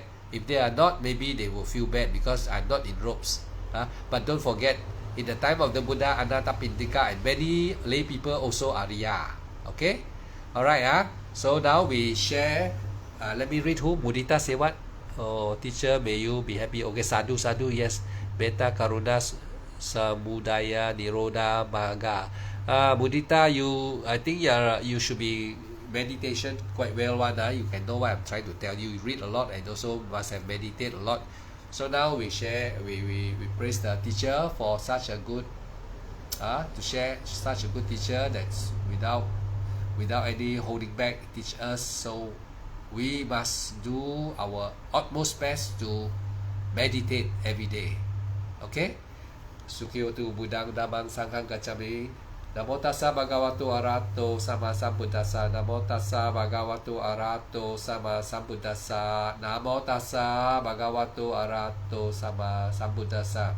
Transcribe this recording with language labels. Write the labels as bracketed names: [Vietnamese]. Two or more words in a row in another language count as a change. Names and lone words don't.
[English] If they are not, maybe they will feel bad because I'm not in ropes. But don't forget, In the time of the Buddha, Anathapindika, and many lay people also Arya. Okay? Alright, so now we share. Let me read who. Mudita say what? Oh, teacher, may you be happy. Okay, [Pali] sadhu, sadhu, [English] yes. [Pali] Beta Karuna Samudaya Niroda Maga. [English] Mudita, I think you should be meditation quite well one. You can know what I'm trying to tell you. You read a lot and also must have meditate a lot. So now we share, we praise the teacher for such a good, to share such a good teacher that's without any holding back teach us. So we must do our utmost best to meditate every day. Okay? [Pali] Sukhiyotu Buddhang Dhammang Sanghang Gacchami. Namo tassa bhagavato arahato sama sambuddhassa. Namo tassa bhagavato arahato sama sambuddhassa. Namo tassa bhagavato arahato sama sambuddhassa.